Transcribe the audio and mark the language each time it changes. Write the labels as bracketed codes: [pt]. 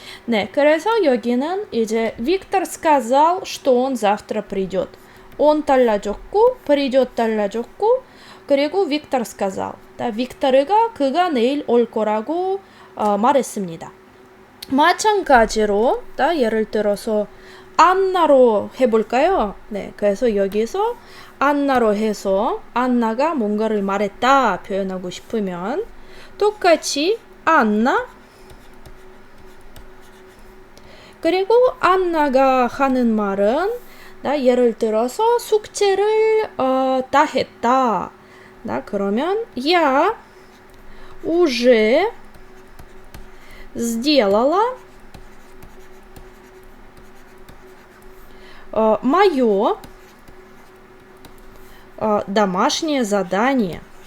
[ko] 네, 그래서 여기는 이제 [ru] Виктор сказал, что он завтра придет. [ko] он 달라졌고, придет 달라졌고, 그리고 [ru] Виктор сказал. [ko] 빅터가 그가 내일 올 거라고 말했습니다. 마찬가지로 예를 들어서 안나로 해볼까요? 네, 그래서 여기서 안나로 해서 안나가 뭔가를 말했다 표현하고 싶으면 똑같이 안나 그리고 안나가 하는 말은 예를 들어서 숙제를 다 했다. [ru] 그러면 я уже сделала мое домашнее задание.